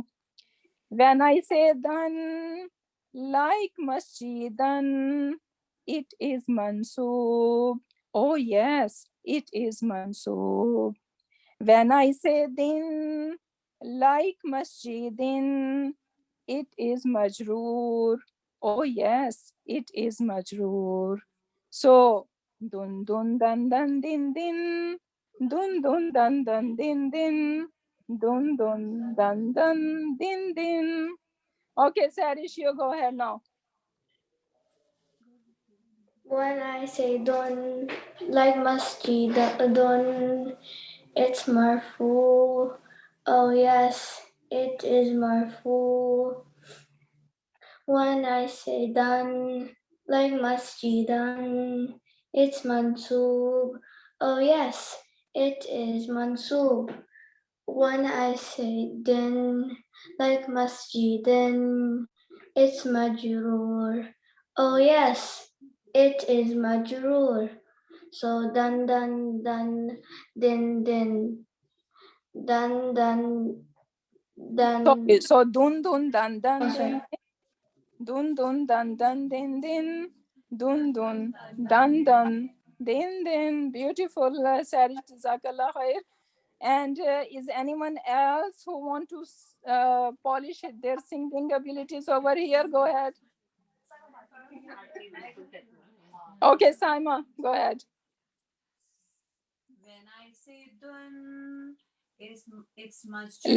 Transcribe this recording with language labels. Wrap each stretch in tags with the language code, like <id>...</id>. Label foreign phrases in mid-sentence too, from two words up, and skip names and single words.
<en>When I say dan, like masjidan, it is mansub. Oh yes, it is mansub. When I say din, like masjidin, it is majroor. Oh yes, it is majroor. So dun dun dan dan din din, Dun dun dun dun din din. Dun dun dun dun din din. Okay, Sarish, you go ahead now. When I say don, like masjid, don, it's marfu. Oh yes, it is marfu. When I say dan, like masjidan, it's mansub. Oh yes, it is mansub. When I say din, like masjidan, it's majrur. Oh yes, it is majrur. So dan dan dan din din dan dan dan. So dun dun dun dun Oh, din. sorry. Dun dun dun dun din din. Dun dun dun dun din din. Beautiful, Sarish,</en> <ar>جزاك الله خير.</ar> <en>And is anyone else who want to polish their singing abilities over here? Go ahead. Okay, Saima, go ahead. When I say dun, it's masjid.</en>